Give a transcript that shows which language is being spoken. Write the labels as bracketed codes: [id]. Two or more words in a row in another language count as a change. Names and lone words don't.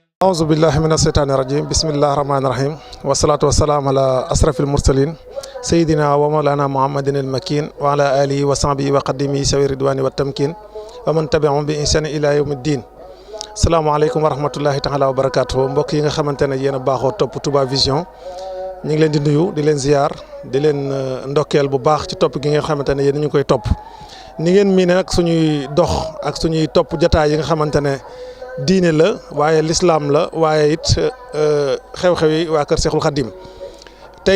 [ar] أعوذ بالله من الشيطان الرجيم بسم الله الرحمن الرحيم والصلاة والسلام على أشرف المرسلين سيدنا ومولانا محمد المكين وعلى آله وصحبه وقدمه سوي الرضوان والتمكين ومن تبعهم بإحسان إلى يوم الدين. السلام عليكم ورحمة الله تعالى وبركاته. [wo] mbokk yi nga xamantene yéen a baaxoo topp Touba Vision ñu ngi leen di nuyu di leen ziar di leen ndokkeel bu baax ci topp gi nga xamantene yéen ñu koy topp ni ngeen miine nag suñuy dox ak suñuy topp jotaay yi nga xamantene diine la waaye l'islam la waaye it xew-xew yi waa kër Cheikhul Khadim tey